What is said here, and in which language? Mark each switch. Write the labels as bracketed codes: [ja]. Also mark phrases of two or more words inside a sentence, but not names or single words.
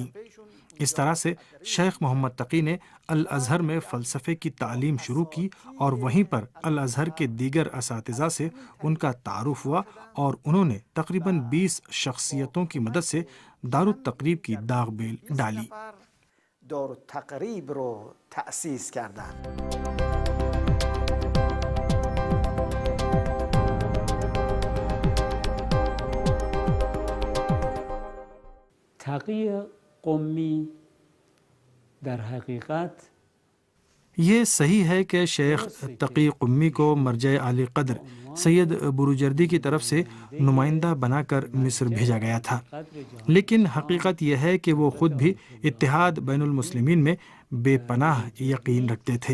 [ur] اس طرح سے شیخ محمد تقی نے الازہر میں فلسفے کی تعلیم شروع کی، اور وہیں پر الازہر کے دیگر اساتذہ سے ان کا تعارف ہوا، اور انہوں نے تقریباً 20 شخصیتوں کی مدد سے دارالتقریب کی داغ بیل ڈالی۔ [fa] دارالتقریب رو تأسیس کردند۔ تقی قمی در حقیقت [ur] یہ صحیح ہے کہ شیخ تقی قمی کو مرجع عالی قدر سید بروجردی کی طرف سے نمائندہ بنا کر مصر بھیجا گیا تھا، لیکن حقیقت یہ ہے کہ وہ خود بھی اتحاد بین المسلمین میں بے پناہ یقین رکھتے تھے۔